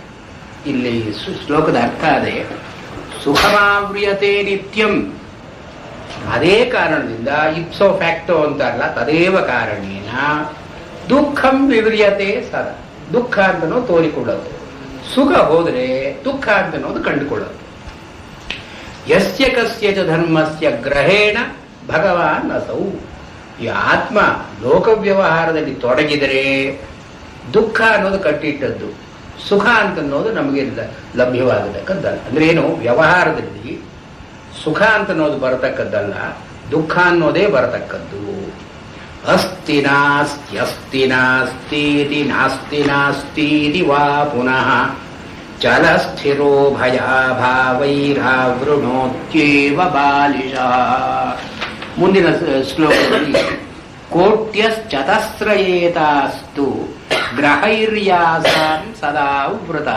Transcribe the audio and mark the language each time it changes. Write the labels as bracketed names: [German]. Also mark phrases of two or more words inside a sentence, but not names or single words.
[Kannada] ಇಲ್ಲಿ ಶ್ಲೋಕದ ಅರ್ಥ ಅದೇ, [Sanskrit] ಸುಖಮಾವ್ರಿಯತೆ ನಿತ್ಯಂ. [Kannada] ಅದೇ ಕಾರಣದಿಂದ [Latin] ipso facto [Kannada] ಅಂತಾರಲ್ಲ, [Sanskrit] ತದೇವ ಕಾರಣೇನ ದುಃಖಂ ವಿವ್ರಿಯತೆ ಸದಾ. [Kannada] ದುಃಖ ಅಂತನೋ ತೋರಿಕೊಳ್ಳೋದು, ಸುಖ ಹೋದರೆ ದುಃಖ ಅಂತನೋದು ಕಂಡುಕೊಳ್ಳೋದು. [Sanskrit] ಯಸ್ಯ ಕಸ್ಯ ಚ ಧರ್ಮಸ್ಯ ಗ್ರಹೇಣ ಭಗವಾನ್ ಅಸೌ. [Kannada] ಈ ಆತ್ಮ ಲೋಕ ವ್ಯವಹಾರದಲ್ಲಿ ತೊಡಗಿದರೆ ದುಃಖ ಅನ್ನೋದು ಕಟ್ಟಿಟ್ಟದ್ದು, ಸುಖ ಅಂತನ್ನೋದು ನಮಗೆ ಲಭ್ಯವಾಗತಕ್ಕದ್ದಲ್ಲ. ಅಂದ್ರೆ ಏನು? ವ್ಯವಹಾರದಲ್ಲಿ ಸುಖ ಅಂತನ್ನೋದು ಬರತಕ್ಕದ್ದಲ್ಲ, ದುಃಖ ಅನ್ನೋದೇ ಬರತಕ್ಕದ್ದು. [Sanskrit] ಅಸ್ತಿ ನಾಸ್ತಿ ನಾಸ್ತೀತಿ ನಾಸ್ತಿ ನಾಸ್ತೀತಿ ವಾ ಪುನಃ ಚಲ ಸ್ಥಿರೋ ಭಯಾಭಾವೈರಾವೃಣೋತ್ಯೇವ ಬಾಲಿಶಃ. [Kannada] ಮುಂದಿನ ಶ್ಲೋಕದಲ್ಲಿ [Sanskrit] ಕೋಟ್ಯಶ್ಚತಸ್ರಯೇತಾಸ್ತು ಗ್ರಹೈರ್ಯಾಸಾಂ ಸದಾ ವೃತಃ.